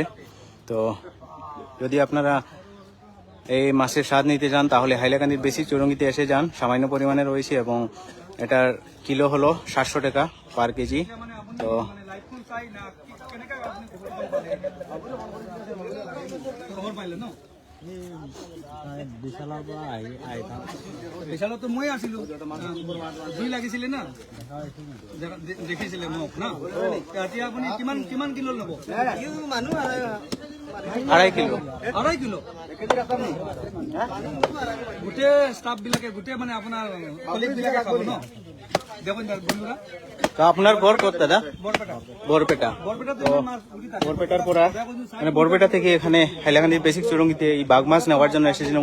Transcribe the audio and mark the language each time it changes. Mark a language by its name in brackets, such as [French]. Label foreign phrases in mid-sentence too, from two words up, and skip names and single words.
[Bangla] তো যদি আপনারা এই মাছের স্বাদ নিতে চান তাহলে হাইলাকান্দির বেসিক চৌরঙ্গিতে এসে যান। সামান্য পরিমাণে রয়েছে এবং এটার কিলো হলো 700 টাকা [English] per kg. [Bangla] তো [Assamese] খবর পাইলে ন বিশাল তো মই আসিল দুই লাগিছিলে না দেখিছিলে মোক না। এতিয়া আপুনি কিমান কিলো ল'ব? 2.5 কিলো। 2.5 কিলো গোটেই ষ্টাফ বিলাকে গোটেই মানে আপোনাৰ কলিগ বিলাকে খাব ন। [Bangla] দেখুন বন্ধুরা, তো আপনার ঘর কত দাদা? বরপেটা। বরপেটার পরা মানে বরপেটা থেকে এখানে হাইলাকান্দির বেসিক চৌরঙ্গিতে এই বাঘ মাছ নেওয়ার জন্য এসেছিলেন।